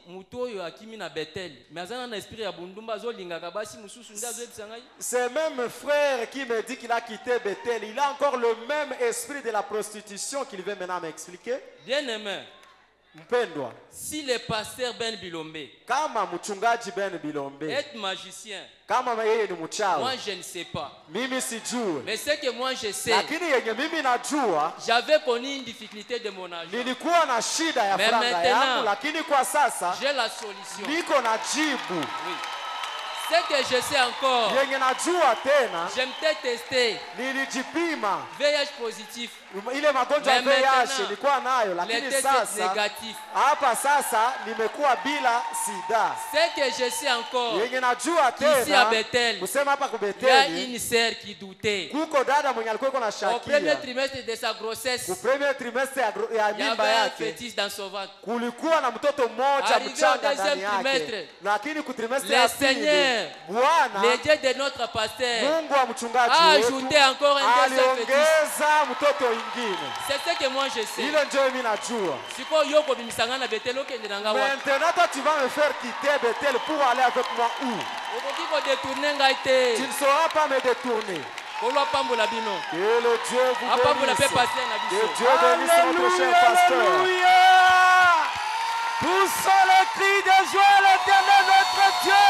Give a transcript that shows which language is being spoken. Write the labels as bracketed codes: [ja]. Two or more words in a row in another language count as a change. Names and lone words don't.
[fr] Ce même frère qui me dit qu'il a quitté Bethel, il a encore le même esprit de la prostitution qu'il veut maintenant m'expliquer. Bien aimé. [sw] Mpendwa, [fr] si le pasteur Ben Bilombe, [sw] kama mchungaji Ben Bilombe, [fr] est magicien, [sw] kama yeye ni mchawi, [fr] moi je ne sais pas. [sw] Mimi sijui. [fr] Mais ce que moi je sais, [sw] lakini yenye mimi najua, [fr] j'avais connu une difficulté de mon argent. [sw] Nilikuwa na shida ya franga yangu, lakini kwa sasa [fr] j'ai la solution. [sw] Niko na jibu. [fr] Oui. Ce que je sais encore, [sw] yenye najua tena, [fr] je m'étais testé, [sw] nilijipima [fr] VIH positif, [sw] ile magonjwa ya VIH nilikuwa nayo, lakini sasa hapa sasa nimekuwa bila sida. [fr] Ce que je sais encore, [sw] yenye najua tena, kusema hapa ku Bethel, [fr] il y a une sœur qui doutait. [sw] Kuko dada mwenye alikuwa na shakia. [fr] Au premier trimestre de sa grossesse, [sw] ku [fr] premier trimestre [sw] ya mimba yake, [fr] fétiche dans son ventre. [sw] Kulikuwa na mtoto mmoja mchanga ndani yake. Lakini ku trimestre ya pili, Bwana, [fr] le Dieu de notre pasteur, [sw] Mungu wa mchungaji [fr] a ajouté encore un deuxième fétiche. [sw] Aliongeza mtoto ingine. [fr] C'est ce que moi je sais. [sw] Ile ndio mimi najua. [ln] Siko yoko bimisanga na Bethel okende nanga wapi. [fr] Maintenant toi tu vas me faire quitter Bethel pour aller avec moi où? [ln] Okoki ko détourner ngai te. [fr] Tu ne sauras pas me détourner. Que le Dieu vous bénisse. Que Dieu bénisse notre cher pasteur. Alléluia. Poussons le cri de joie à l'Éternel notre Dieu.